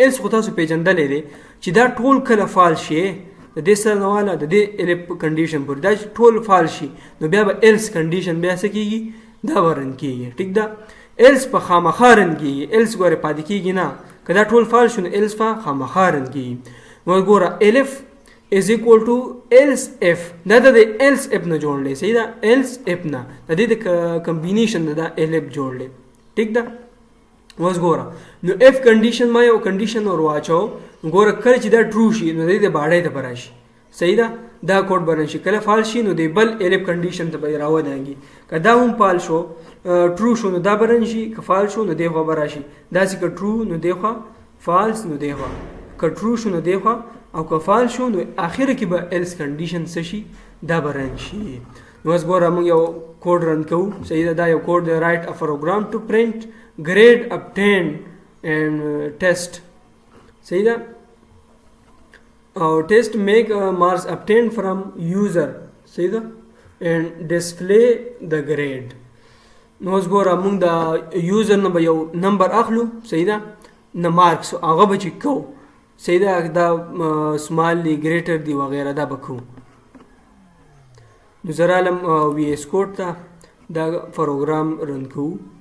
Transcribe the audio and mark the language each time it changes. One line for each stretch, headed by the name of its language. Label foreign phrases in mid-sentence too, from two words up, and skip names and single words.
Pashto: ایلس خو تاسو پیژندلی دی چې دا ټول کله فال شي د دې سره نه واله د دې
English: if condition
Pashto: پورې دا چې ټول فال شي نو بیا به
English: else condition
Pashto: بیا څه کېږي؟ دا به رن کېږي. ټیک ده. ایلس په خامخا رن کېږي. ایلس ګورې پاتې کېږي نه. که دا ټول فال شو نو ایلس په خامخا رن کېږي. نو ګوره الف
English: is equal to else if.
Pashto: دا د
English: else if
Pashto: نه جوړلی. صحیح ده.
English: else if
Pashto: نه د دې د کمبینیشن د الف جوړلی. ټیک ده. اوس ګوره نو
English: if condition
Pashto: ما یو کنډیشن ور واچو. ګوره کله چې دا ټرو شي نو د دې د باډۍ ته به راشي. صحیح ده. دا کوډ به راشي. کله فال شي نو د بل
English: if condition
Pashto: ته به راودانګي. که دا هم فال شو ټرو شو نو دا به رن شي. که فال شو نو دی خوا به راشي. داسې که ټرو نو دی خوا، فالس نو دی خوا. که ټرو شو نو دی خوا او که فال شو نو اخر کې به
English: else condition
Pashto: څه شي؟ دا به رن شي. نو اوس ګوره موږ یو کوډ رن کوو. صحیح ده. دا یو کوډ دی.
English: write a program to print grade obtained and test.
Pashto: صحیح ده.
English: او test make marks obtained from user.
Pashto: صحیح ده.
English: and display the grade.
Pashto: نو اوس ګوره موږ د یوزر نه به یو نمبر اخلو. صحیح ده. نه مارکس هغه به چیک کوو. صحیح ده. دا سمال دی، ګریټر دی وغیره دا به کوو. نو زه رالم وی ایس کوډ ته دا پروګرام رن کوو.